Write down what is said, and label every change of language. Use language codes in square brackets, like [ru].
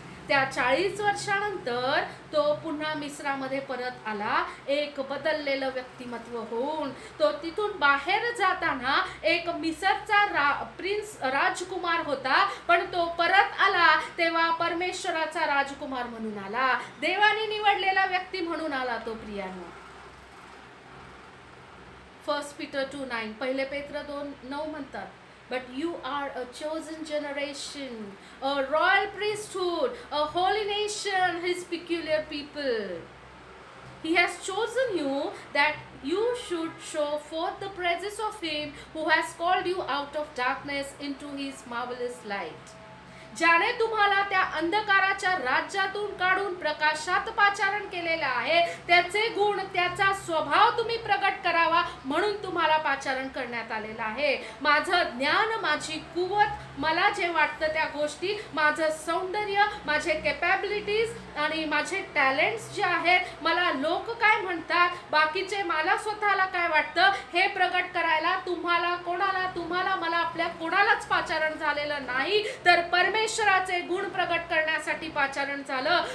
[mr] त्या 40 वर्षानंतर तो पुन्हा मिस्रामध्ये परत आला, एक बदललेलं व्यक्तिमत्व होऊन. तो तिथून बाहेर जाताना एक मिसरचा प्रिन्स राजकुमार होता, पण तो परत आला तेव्हा परमेश्वराचा राजकुमार म्हणून आला, देवाने निवडलेला व्यक्ती म्हणून आला तो प्रियांनो. [en] 1 Peter 2:9, [mr] पहिले पेत्र 2:9 म्हणतात, [en] But you are a chosen generation, a royal priesthood, a holy nation, his peculiar people. He has chosen you that you should show forth the praises of him who has called you out of darkness into his marvelous light. [mr] ज्याने तुम्हाला त्या अंधकाराच्या राज्यातून काढून प्रकाशात पाचारण केलेलं आहे, त्याचे गुण, त्याचा स्वभाव तुम्ही प्रगट करावा म्हणून तुम्हाला पाचारण करण्यात आलेलं आहे. माझं ज्ञान, माझी कुवत, मला जे वाटतं त्या गोष्टी, माझं सौंदर्य, माझे कॅपॅबिलिटीज आणि माझे टॅलेंट्स जे आहेत, मला लोक काय म्हणतात, बाकीचे मला स्वतःला काय वाटतं, हे प्रगट करायला तुम्हाला मला आपल्या कोणालाच पाचारण झालेलं नाही, तर परमेश्वराचे गुण प्रगट करण्यासाठी पाचारण झालं.